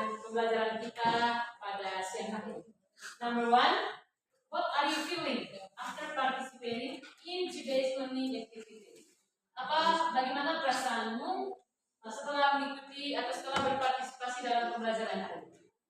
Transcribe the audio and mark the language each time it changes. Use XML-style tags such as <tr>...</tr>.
<id>pembelajaran kita pada siang hari ini.</id> <en>Number one, what are you feeling after participating in today's learning activity?</en> <id>Bagaimana perasaanmu setelah mengikuti atau setelah berpartisipasi dalam pembelajaran hari ini?</id>